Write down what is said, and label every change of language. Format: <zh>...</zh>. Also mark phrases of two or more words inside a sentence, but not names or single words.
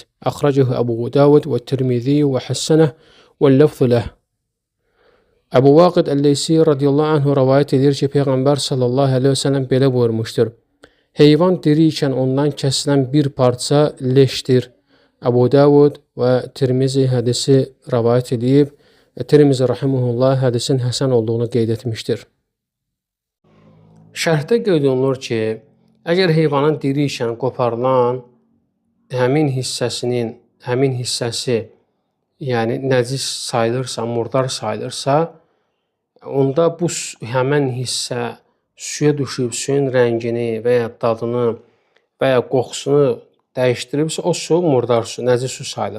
<ar>أخرجه أبو داود والترمذي وحسنه واللفظ له.</ar> <az>Ebu Vakid Leyti</az> <ar>رضي الله عنه</ar> <az>rivayet edir ki Peygamber</az> <ar>صلى الله عليه وسلم</ar> <az>belə buyurmuştur.</az> <tr>Heyvan diriyken ondan kesilen bir parça leştir.</tr> <az>Ebu Davud ve Tirmizi hadisi rivayet edib. Tirmizi rahimehullah hədisin həsən olduğunu qeyd etmişdir. Şərhdə qeyd olunur ki, əgər heyvanın diri ikən qoparılan həmin hissəsi, yəni nəcis sayılırsa, murdar sayılırsa, onda bu həmin hissə suya düşüb, suyun rəngini və ya dadını və ya qoxusunu dəyişdiribsə, o su murdar su, nəcis su sayılır.</az>